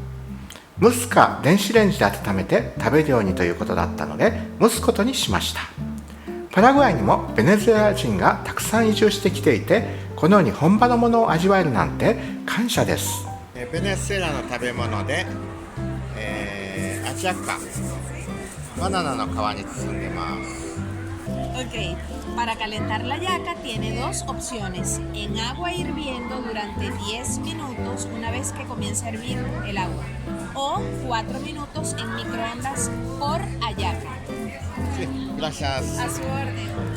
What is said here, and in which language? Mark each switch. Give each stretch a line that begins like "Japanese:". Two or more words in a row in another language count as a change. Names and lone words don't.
Japanese: 蒸すか電子レンジで温めて食べるようにということだったので蒸すことにしました。パラグアイにもベネズエラ人がたくさん移住してきていて、このように本場のものを味わえるなんて感謝です。ベネズエラの食べ物で、アジャカバナナの皮に包んでます。
Spanish: Ok, para calentar la yaca tiene dos opciones: en agua hirviendo durante 10 minutos una vez que comienza a hervir el agua, o 4 minutos en microondas por hallaca. Sí, gracias. A su orden.